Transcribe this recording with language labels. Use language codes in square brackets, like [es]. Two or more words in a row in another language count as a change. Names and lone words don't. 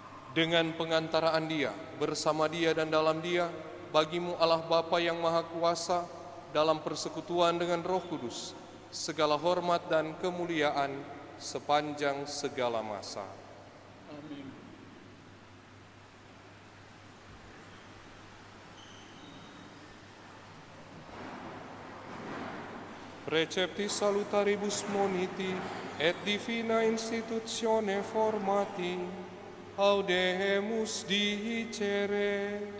[id] Dengan pengantaraan Dia, bersama Dia dan dalam Dia, bagimu Allah Bapa yang Maha Kuasa, dalam persekutuan dengan Roh Kudus, segala hormat dan kemuliaan sepanjang segala masa. Amin. [la] Preceptis salutaribus moniti et divina institutione formati, audemus dicere.